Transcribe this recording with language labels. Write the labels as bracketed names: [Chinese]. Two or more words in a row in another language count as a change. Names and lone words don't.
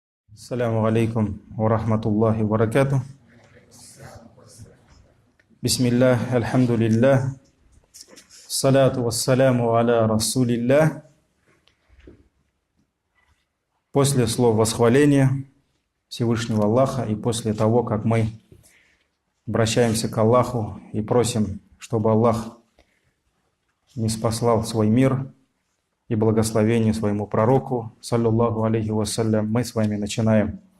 [Arabic] السلام عليكم ورحمة الله وبركاته. بسم الله، الحمد لله، الصلاة والسلام على رسول الله. [Russian] После слов восхваления Всевышнего Аллаха и после того, как мы обращаемся к Аллаху и просим, чтобы Аллах ниспослал свой мир и благословение своему пророку, [Arabic] صلى الله عليه وسلم, [Russian] мы с вами начинаем